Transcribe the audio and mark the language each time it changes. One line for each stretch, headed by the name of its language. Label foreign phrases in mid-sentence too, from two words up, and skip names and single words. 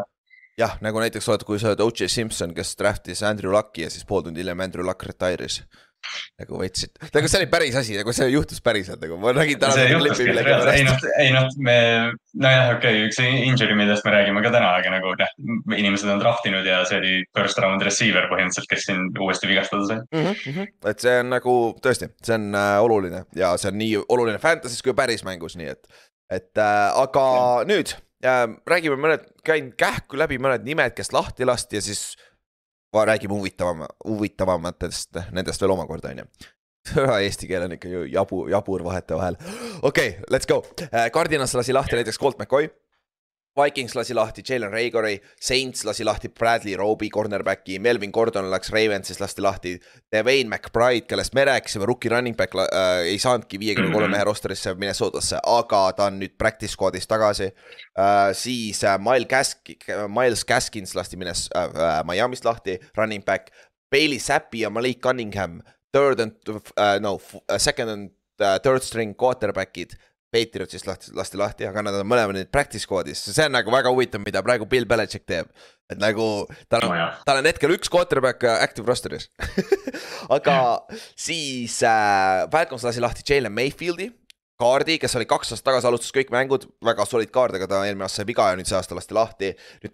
Estonian: Jah, nagu näiteks kui sa oled O.J. Simpson, kes draftis Andrew Lucki ja siis pool tundi hiljem Andrew Luck retire'is. Nagu võtsid, nagu see oli päris asi, nagu see juhtus päriselt, nagu ma nägin täna see juhtuski, üks injury, millest me räägime ka täna, aga nagu inimesed on draftinud ja see oli
English: first round receiver
Estonian: põhimõtteliselt, kes siin uuesti vigastada sai. Et see on nagu tõesti, see on oluline ja see on nii oluline fantasy's kui päris mängus, nii et aga nüüd räägime käin kähku läbi mõned nimed, kes lahti lasti ja siis räägime huvitavamatest nendest veel omakorda, on ju. Eesti keel on ikka ju jabur vahete vahel. Okei,
English: let's go.
Estonian: Cardinals lasi lahti näiteks Colt McCoy. Vikings lasi lahti Jalen Reagori, Saints lasi lahti Bradley Roby cornerbacki, Melvin Gordon läks Ravens'is lasti lahti, Devane McBride, kellest me rääkisime,
English: rookie running back
Estonian: ei saanudki 53 mehe rosterisse Minnesotasse, aga ta on nüüd
English: practice squadis
Estonian: tagasi. Siis Miles Gaskins lasti Miami'st lahti,
English: running back,
Estonian: Bailey Zappi ja Malik Cunningham,
English: second and third string quarterbackid,
Estonian: Patriotsist lasti lahti, aga nad on mõlemad nüüd
English: practice squadis.
Estonian: See on nagu väga huvitav, mida praegu Bill Belichick teeb. Et nagu tal on hetkel üks
English: quarterback active rosteris.
Estonian: Aga siis Falcons lasi lahti Jalen Mayfieldi, kaardi, kes oli 2 aastat tagasi alustas kõik mängud, väga solid kaard, aga ta eelmine aasta sai viga ja nüüd see aasta lasti lahti.